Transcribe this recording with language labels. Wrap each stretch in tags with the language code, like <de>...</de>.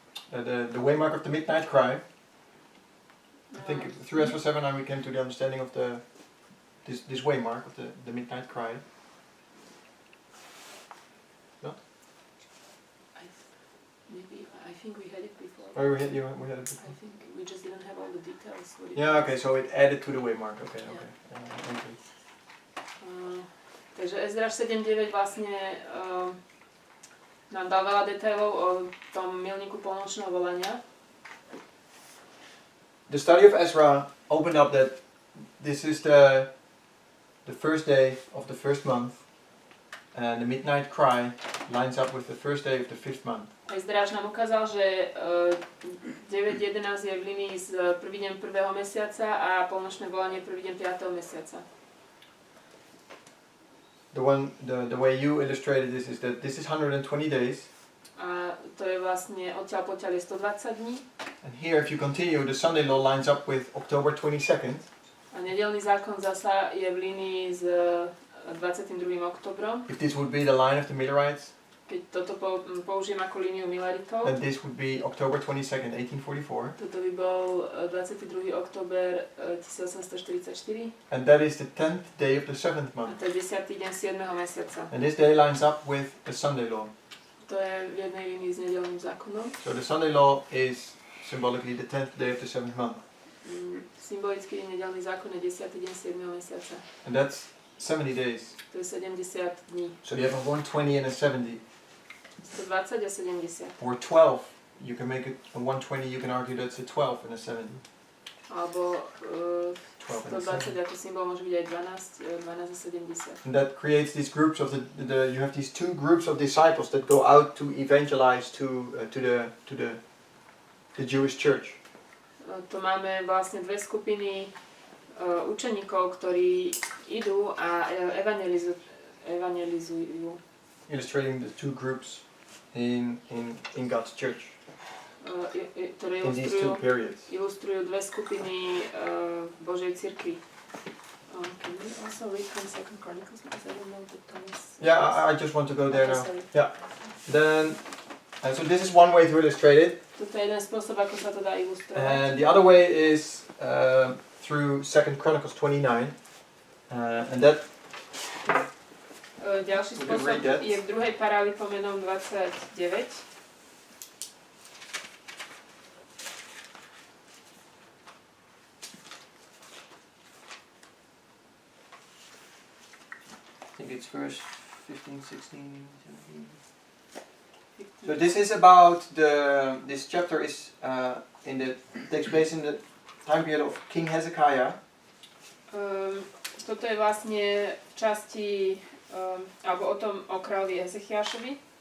<en>The waymark of the midnight cry. I think through Ezra 7:9 we came to the understanding of this waymark of the midnight cry. No? I think we had it before. Oh, we had it before. I think we just didn't have all the details. Yeah, okay, so it added to the waymark. Okay, yeah. Okay.</en> <sk>Takže Ezraš 7.9 vlastne nám dal veľa detailov o tom milníku polnočného volania.</sk> <en>The study of Ezra opened up that this is the first day of the first month, and the midnight cry lines up with the first day of the fifth month.</en> <sk>Ezraš nám ukázal, že 9.11 je v línii s prvý deň prvého mesiaca a polnočné volanie prvý deň 5. mesiaca.</sk> <en>The way you illustrated this is that this is 120 days.</en> <sk>A to je vlastne odtiaľ potiaľ je 120 dní.</sk> <en>And here, if you continue, the Sunday law lines up with October 22nd.</en> <sk>A nedeľný zákon zasa je v línii s 22. oktobrom.</sk> <en>If this would be the line of the Millerites,</en> <sk>keď toto použijem ako líniu Mileritov,</sk> <en>then this would be October 22nd, 1844.</en> <sk>Toto by bol 22. október 1844.</sk> <en>And that is the 10th day of the 7th month.</en> <sk>A to je 10. deň 7. mesiaca.</sk> <en>And this day lines up with the Sunday law.</en> <sk>To je v jednej línii s nedeľným zákonom.</sk> <en>So the Sunday law is symbolically the 10th day of the 7th month.</en> <sk>Symbolicky nedeľný zákon je 10. deň 7. mesiaca.</sk> <en>And that's 70 days.</en> <sk>To je 70 dní.</sk> <en>So you have a 120 and a 70.</en> <sk>120 a 70.</sk> <en>Or 12. You can make it a 120, you can argue that's a 12 and a 70.</en> <sk>Alebo 12 120 ako symbol môže byť aj 12 a 70.</sk> <en>And that creates these groups of you have these two groups of disciples that go out to evangelize to the Jewish church.</en> <sk>Tu máme vlastne dve skupiny učeníkov, ktorí idú a evangelizujú.</sk> <en>Illustrating the two groups in God's church.</en> <sk>Ktoré</sk> <en>in these two periods.</en> <sk>Ilustrujú dve skupiny v Božej cirkvi.</sk> <en>Can we also read from 2 Chronicles because I don't know the Thomas. Yeah, I just want to go there now. Sorry. Yeah. Then so this is one way to illustrate it.</en> <sk>Toto je jeden spôsob, ako sa to dá ilustrovať.</sk> <en>And the other way is through 2 Chronicles 29. And that</en> <sk>ďalší spôsob je v druhej Paralipomenom 29.</sk> <en>I think it's verse 15, 16, 17. So this is about this chapter is takes place in the time period of King Hezekiah.</en> <sk>Toto je vlastne v časti alebo o kráľovi Hezekiášovi.</sk>